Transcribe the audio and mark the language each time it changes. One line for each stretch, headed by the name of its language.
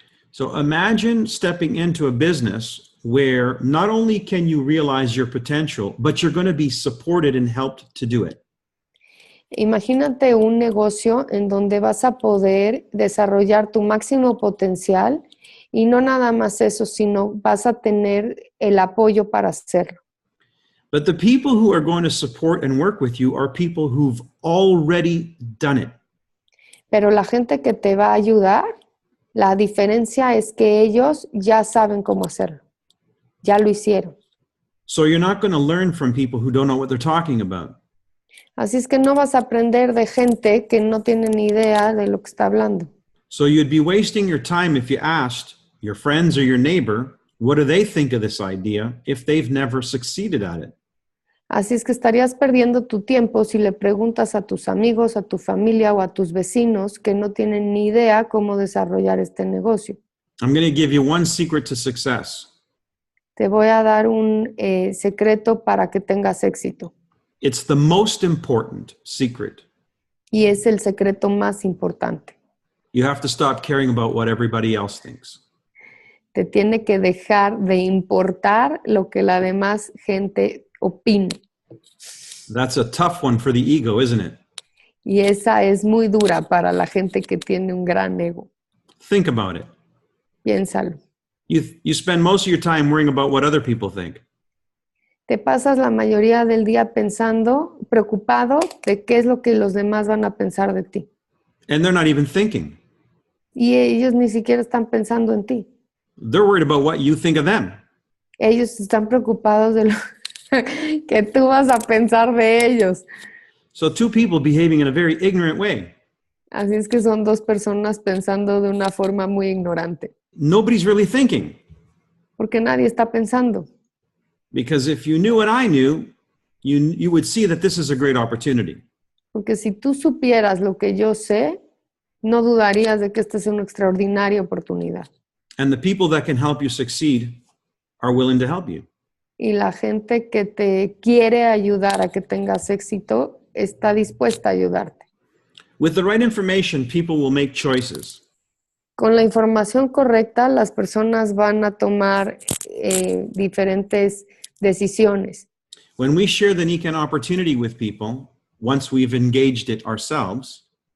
English: So imagine stepping into a business where not only can you realize your potential, but you're going to be supported and helped to do it.
Spanish: Imagínate un negocio en donde vas a poder desarrollar tu máximo potencial y no nada más eso, sino vas a tener el apoyo para hacerlo.
English: But the people who are going to support and work with you are people who've already done it.
Spanish: Pero la gente que te va a ayudar, la diferencia es que ellos ya saben cómo hacerlo. Ya lo hicieron.
English: So you're not going to learn from people who don't know what they're talking about.
Spanish: Así es que no vas a aprender de gente que no tiene ni idea de lo que está hablando.
English: So you'd be wasting your time if you asked your friends or your neighbor, what do they think of this idea if they've never succeeded at it?
Spanish: Así es que estarías perdiendo tu tiempo si le preguntas a tus amigos, a tu familia o a tus vecinos que no tienen ni idea cómo desarrollar este negocio.
English: I'm going to give you one secret to success.
Spanish: Te voy a dar un secreto para que tengas éxito.
English: It's the most important secret.
Spanish: Y es el secreto más importante.
English: You have to stop caring about what everybody else thinks.
Spanish: Te tiene que dejar de importar lo que la demás gente opine.
English: That's a tough one for the ego, isn't it?
Spanish: Y esa es muy dura para la gente que tiene un gran ego.
English: Think about it.
Spanish: Piénsalo.
English: You spend most of your time worrying about what other people think.
Spanish: Te pasas la mayoría del día pensando, preocupado de qué es lo que los demás van a pensar de ti.
English: And they're not even thinking.
Spanish: Y ellos ni siquiera están pensando en ti.
English: They're worried about what you think of them.
Spanish: Ellos están preocupados de lo que tú vas a pensar de ellos.
English: So two people behaving in a very ignorant way.
Spanish: Así es que son dos personas pensando de una forma muy ignorante.
English: Nobody's really thinking.
Spanish: Porque nadie está pensando.
English: Because if you knew what I knew, you would see that this is a great opportunity.
Spanish: Porque si tú supieras lo que yo sé, no dudarías de que esta es una extraordinaria oportunidad.
English: And the people that can help you succeed are willing to help you.
Spanish: Y la gente que te quiere ayudar a que tengas éxito está dispuesta a ayudarte.
English: With the right information, people will make choices.
Spanish: Con la información correcta, las personas van a tomar diferentes decisiones.
English: When we share the Nikken opportunity with people, once we've engaged it ourselves,